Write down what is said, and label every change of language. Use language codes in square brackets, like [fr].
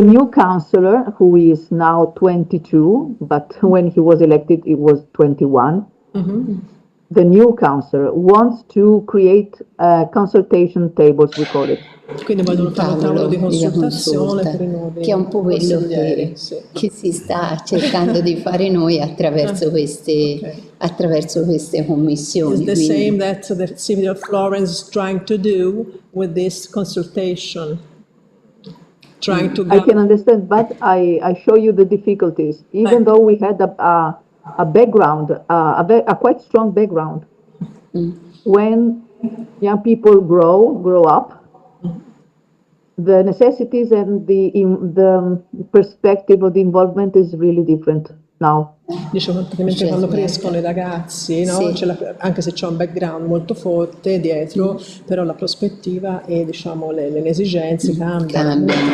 [en] The new councillor, who is now 22, but when he was elected, he was 21. The new councillor wants to create consultation tables, we call it. [it] Quindi vogliono fare un tavolo di consultazione per i nuovi che è un po' quello consiglieri, che si sta cercando di fare noi attraverso queste commissioni. [en] It's the same that the city of Florence is trying to do with this consultation. Trying to I can understand, but I show you the difficulties. Even though we had a background, a quite strong background, when young people grow up, the necessities and the perspective of the involvement is really different now. [it] Diciamo praticamente quando crescono i ragazzi, no? Anche se c'è un background molto forte dietro, però la prospettiva e diciamo le esigenze cambiano.